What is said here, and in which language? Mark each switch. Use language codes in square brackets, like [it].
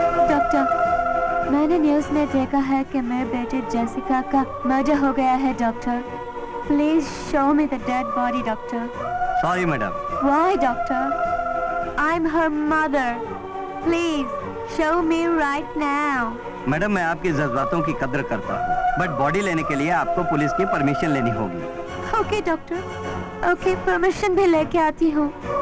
[hi] Doctor, मैंने news में देखा है कि मेरे बेटे जेसिका का मर्डर हो गया है doctor. [en] Please show me the dead body doctor. Sorry madam. Why doctor? I'm her mother. Please show me right now. [hi] Madam मैं आपके जज्बातों की कद्र करता हूँ, बट बॉडी लेने के लिए आपको पुलिस की परमिशन लेनी होगी। ओके डॉक्टर, ओके परमिशन भी लेके आती हूँ।